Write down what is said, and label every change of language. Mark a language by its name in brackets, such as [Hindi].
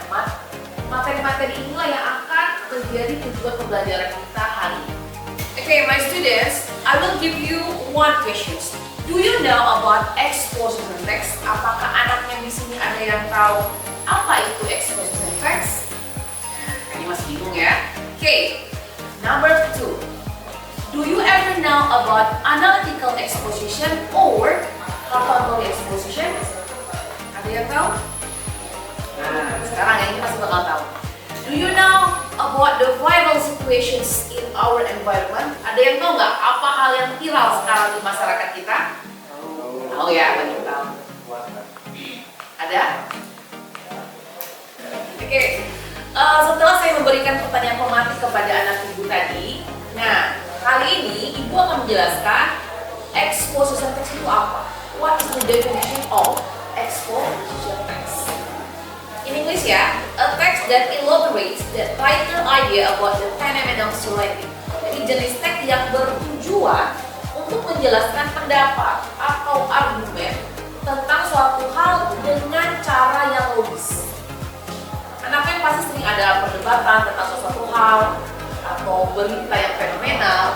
[Indonesian] Nah, materi-materi inilah yang akan menjadi tujuan pembelajaran kita hari ini. [English] Okay, my students, I will give you one question. Do you know about exposition text? [Indonesian] Apakah anaknya di sini ada yang tahu apa itu exposition text? Nah, ini masih bingung ya? [English] Okay, number 2. Do you ever know about analytical exposition or category exposition? [Indonesian] Ada yang tahu? Nah, sekarang yang ini pasti bakal tahu. [English] Do you know about the viral situations in our environment? [Indonesian] Ada yang tahu nggak apa hal yang viral sekarang di masyarakat kita? Tahu ya, banyak tahu. Ada? Oke. Setelah saya memberikan pertanyaan formatif kepada anak ibu tadi, nah kali ini ibu akan menjelaskan exposition text itu apa? [English] What is the definition of exposition text? In English ya, a text that elaborates the tighter idea about the phenomenon surrounding. [Indonesian] Jadi jenis teks yang bertujuan untuk menjelaskan pendapat atau argumen tentang suatu hal dengan cara yang logis. Anaknya pasti sering ada perdebatan tentang suatu hal atau berita yang fenomenal.